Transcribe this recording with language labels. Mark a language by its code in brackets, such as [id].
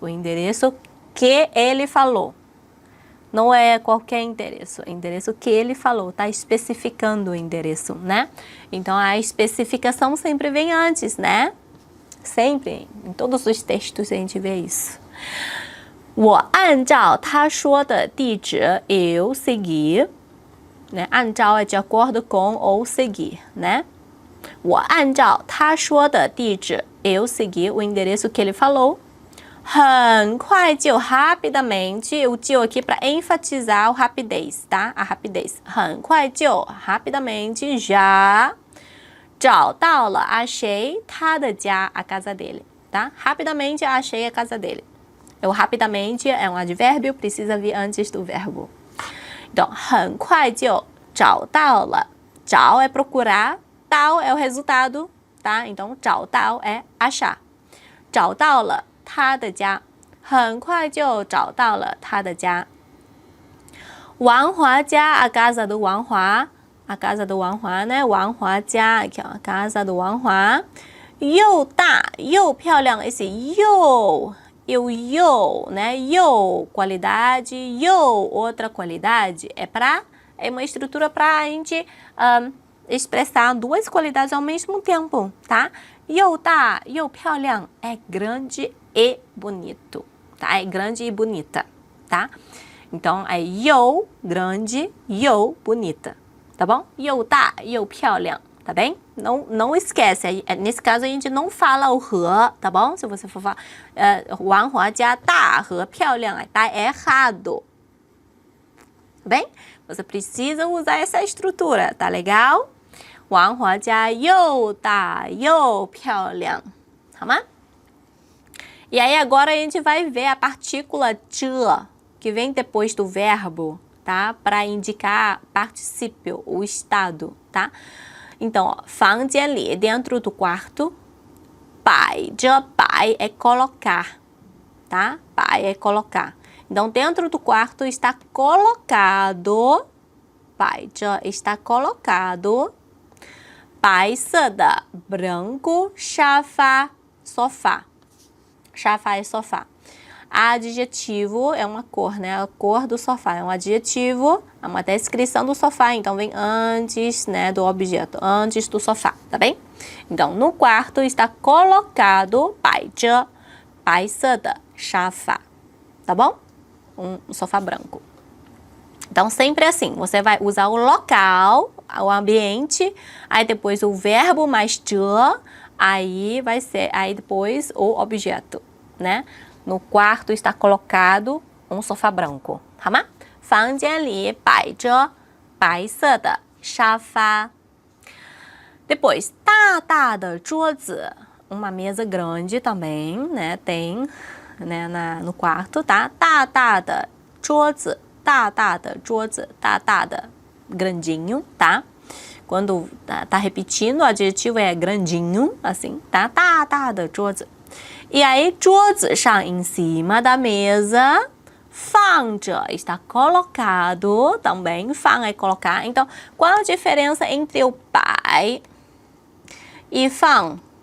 [pt] O endereço que ele falou. Não é qualquer endereço. Endereço que ele falou. Está especificando o endereço, né? Então, a especificação sempre vem antes, né? Sempre. Em todos os textos a gente vê isso. [zh] 我按照他说的地址 [pt] eu segui, né? 按照 é de acordo com ou seguir, né? [zh] 我按照他说的地址 [pt] eu segui o endereço que ele falou. [zh] 很快就 [pt] rapidamente, o 就 aqui para enfatizar o rapidez, tá? A rapidez. [zh] 很快就 [pt] rapidamente já [zh] 找到了 [pt] achei [zh] 他的家 [pt] a casa dele, tá? Rapidamente achei a casa dele. O rapidamente é um advérbio, precisa vir antes do verbo. Então, [zh] 很快就找到了 [pt] 找 é procurar, 到 é o resultado, tá? Então, 找到 é achar. [zh] 找到了他的家，很快就找到了他的家。王华家 [pt] a casa do 王华 a casa do 王华 né? [zh] 王华家 [pt] aqui ó, a casa do 王华。 [zh] 又大又漂亮 esse 又 né? [pt] 又 qualidade 又 outra qualidade é uma estrutura para a gente expressar duas qualidades ao mesmo tempo, tá? [zh] 又大又漂亮 [pt] é grande e bonito, tá? É grande e bonita, tá? Então, é 又 grande, 又 bonita, tá bom? [zh] 又大又漂亮, tá bem? [pt] Não esquece, nesse caso a gente não fala o 和, tá bom? Se você for falar [zh] 王华家大和漂亮, [pt] tá errado, tá bem? Você precisa usar essa estrutura, tá legal? [zh] 王华家又大又漂亮，好吗? [pt] E aí agora a gente vai ver a partícula 这 que vem depois do verbo, tá? Para indicar particípio, o estado, tá? Então, ó, [zh] 房间里, [pt] dentro do quarto. [zh] 摆着, [pt] 摆 é colocar, tá? 摆 é colocar. Então, dentro do quarto está colocado. [zh] 摆着 [pt] está colocado. [zh] 白色的, [pt] branco, 沙发, sofá. 沙发é sofá. Adjetivo é uma cor, né? A cor do sofá é um adjetivo, é uma descrição do sofá, então vem antes, né, do objeto, antes do sofá, tá bem? Então, no quarto está colocado [zh] 摆着白色的沙发, [pt] tá bom? Um sofá branco. Então, sempre assim, você vai usar o local, o ambiente, aí depois o verbo mais 着, aí vai ser, aí depois o objeto, né? No quarto está colocado um sofá branco, [zh] 好吗？房间里摆着白色的沙发。 [pt] Depois, [zh] 大大的桌子, [pt] uma mesa grande também, né? Tem, né, no quarto, tá? [zh] 大大的桌子, 大大的桌子, 大大的, grandinho, tá? [pt] Quando tá repetindo, o adjetivo é grandinho, assim, tá? [zh] 大大的桌子。 [pt] E aí, [zh] 桌子上, [pt] em cima da mesa, [zh] 放着 [pt] está colocado, também 放 é colocar. Então, qual a diferença entre o 摆 e 放?